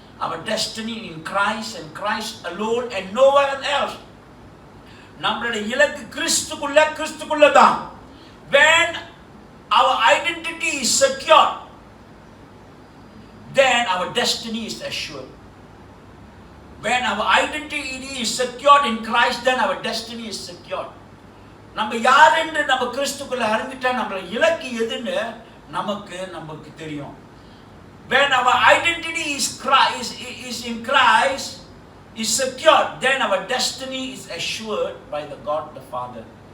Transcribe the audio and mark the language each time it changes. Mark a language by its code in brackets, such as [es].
[en] Our destiny in Christ and Christ alone and nowhere else. [ta] நம்மளுடைய இலக்கு கிறிஸ்துக்குள்ள தான். [en] When our identity is secure, then our destiny is assured. When our identity is secured in Christ, then our destiny is secured. [ta] நம்ம யார் என்று நம்ம கிறிஸ்துக்குள்ள அறிந்துட்டா நம்ம இலக்கு எதுன்னு நமக்கு தெரியும். [en] When our identity is in Christ, is secured, then our destiny is assured by the God the Father.